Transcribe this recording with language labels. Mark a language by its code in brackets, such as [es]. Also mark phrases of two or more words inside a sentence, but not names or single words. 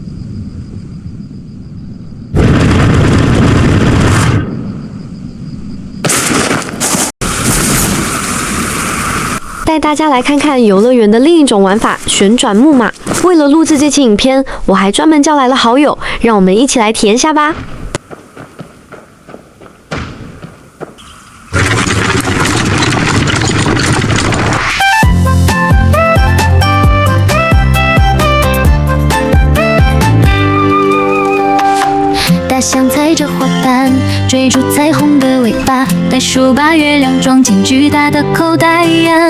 [zh] 帶大家來看看遊樂園的另一種玩法——旋轉木馬。為了錄製這期影片，我還專門叫來了好友，讓我們一起來體驗下吧。像踩着花瓣，追逐彩虹的尾巴，袋鼠把月亮裝進巨大的口袋呀。